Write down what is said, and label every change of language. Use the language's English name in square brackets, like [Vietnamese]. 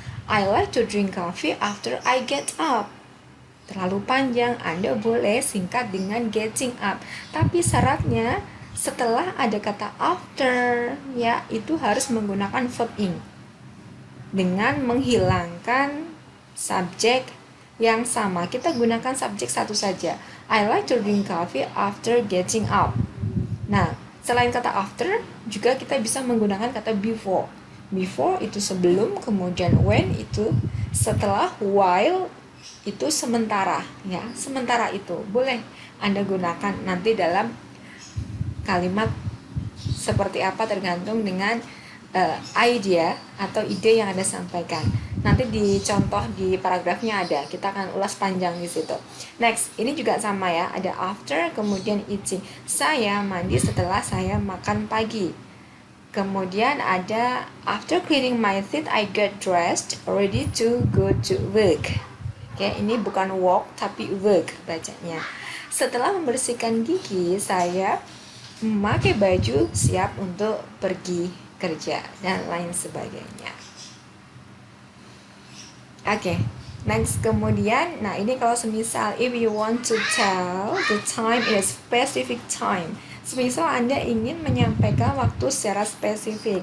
[English] I like to drink coffee after I get up. [Indonesian] Terlalu panjang, Anda boleh singkat dengan getting up. Tapi syaratnya setelah ada kata after ya, itu harus menggunakan verb ing dengan menghilangkan subjek yang sama. Kita gunakan subjek satu saja. [English] I like to drink coffee after getting up. [Indonesian] Nah, selain kata after, juga kita bisa menggunakan kata before. Before itu sebelum, kemudian when itu setelah, while itu sementara ya. Sementara itu boleh Anda gunakan nanti dalam kalimat seperti apa, tergantung dengan idea atau ide yang Anda sampaikan. Nanti di contoh di paragrafnya ada, kita akan ulas panjang di situ. Next, ini juga sama ya, ada after, kemudian eating. Saya mandi setelah saya makan pagi. Kemudian ada [English] after cleaning my teeth, I get dressed, ready to go to work. [Indonesian] Oke, ini bukan walk tapi work bacanya. Setelah membersihkan gigi, saya memakai baju siap untuk pergi kerja dan lain sebagainya. Oke, next kemudian, nah ini kalau semisal [English] if you want to tell the time in a specific time, [Indonesian] semisal Anda ingin menyampaikan waktu secara spesifik.